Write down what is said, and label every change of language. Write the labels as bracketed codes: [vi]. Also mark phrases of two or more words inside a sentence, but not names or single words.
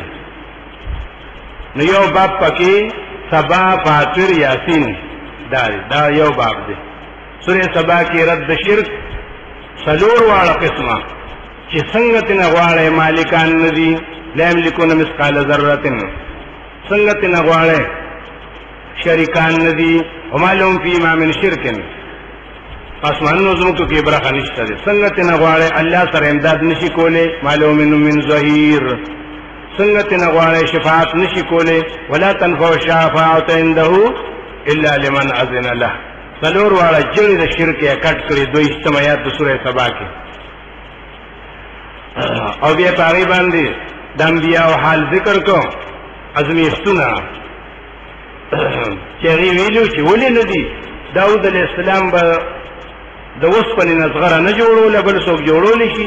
[ps] نو یو باب پکې سبا فاطر یاسین دا یو باب دی. سوره سبا کې رد شرک څلور واړه قسمه چې څنګه تنه غواړې مالکان نه دي [ar] لا یملکون مثقال ذره [ps] څنګه تنه غواړې شریکان نه دي [ar] وما لهم فیما من شرک [ps] اسمانونو زمکو کې برخه نشته دی. څنګه تنه غواړې الله سره امداد نشي کولی [ar] ما لهم من ظهیر. [ps] څنګه تنه غواړې شفاعت نشي کولی [ar] ولا تنفع الشفاعة عنده الا لمن اذن له. [ps] څلور واړه جړې د شرک یې کټ کړي 22 آیات د سورې سبا کې. او بیا په هغې باندې د انبیاو حال ذکر کو ازمیښتونه چې هغې ویلو چې ولې نه دي داود علیه السلام به د اوسپنې نه زغره نه جوړوله بل څوک جوړولی شي.